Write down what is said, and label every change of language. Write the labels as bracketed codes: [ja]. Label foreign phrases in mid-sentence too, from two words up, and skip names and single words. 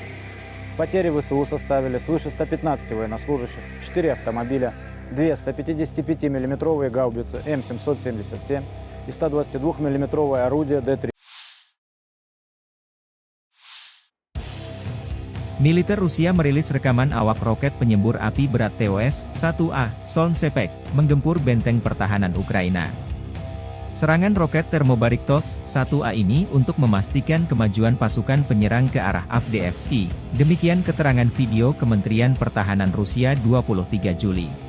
[ru] Потери ВСУ составили свыше 115 военнослужащих, 4 автомобиля, 2 155 мм гаубицы М777 и 122 мм орудие Д-30. [id] Militer Rusia merilis rekaman awak roket penyembur api berat TOS-1A, Solnsepek, menggempur benteng pertahanan Ukraina. Serangan roket termobarik TOS-1A ini untuk memastikan kemajuan pasukan penyerang ke arah Avdiivka. Demikian keterangan video Kementerian Pertahanan Rusia 23 Juli.